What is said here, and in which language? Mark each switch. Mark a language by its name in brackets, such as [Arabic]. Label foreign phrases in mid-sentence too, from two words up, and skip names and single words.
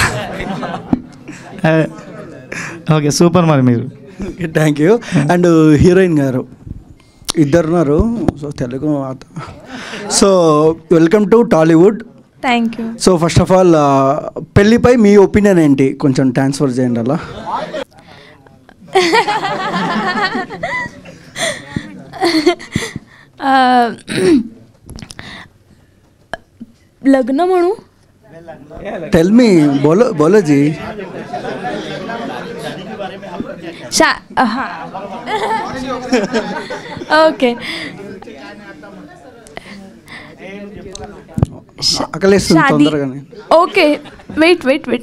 [English] Okay, super. [Telugu] మరి మీరు [English] Thank you. and heroine [Telugu] గారు ఇద్దరున్నారు, సో తెలుగు. [English] So welcome to Tollywood. Thank you. So first of all [Telugu] పెళ్ళిపై మీ ఒపీనియన్ ఏంటి? కొంచెం ట్రాన్స్ఫర్ చేయండి అలా. [Marathi] लग्न म्हणू? [English] Tell me, [Hindi] बोलो जी. ओके. [English] Okay, wait.